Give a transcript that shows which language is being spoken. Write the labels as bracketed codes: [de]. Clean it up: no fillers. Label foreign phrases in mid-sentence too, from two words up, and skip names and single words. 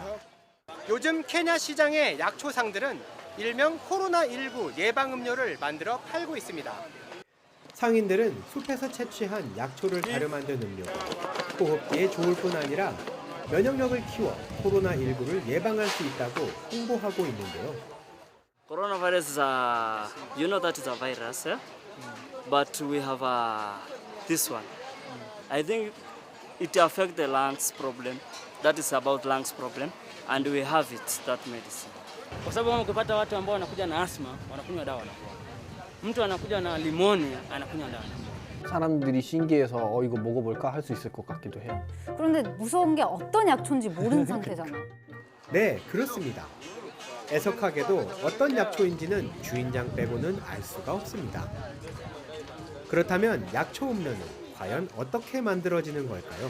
[ko] 요즘 케냐 시장의 약초상들은 일명 코로나19 예방음료를 만들어 팔고 있습니다. 상인들은 숲에서 채취한 약초를 발효 만든 음료가 호흡기에 좋을 뿐 아니라 면역력을 키워 코로나19를 예방할 수 있다고 홍보하고 있는데요. [en] Coronavirus, you know that is a virus, but we have this one. I think it affects the lungs problem. That is about lungs problem, and we have it, that medicine. [sw] Kwa sababu kama ukipata watu ambao wanakuja na asthma, wanakunywa dawa wanakuwa. Mtu anakuja na pneumonia, anakunywa dawa. [ko] 사람들이 신기해서 이거 먹어볼까 할 수 있을 것 같기도 해요. 그런데 무서운 게 어떤 약초인지 모르는 상태잖아. 네, 그렇습니다. 애석하게도 어떤 약초인지는 주인장 빼고는 알 수가 없습니다. 그렇다면 약초 음료는 과연 어떻게 만들어지는 걸까요?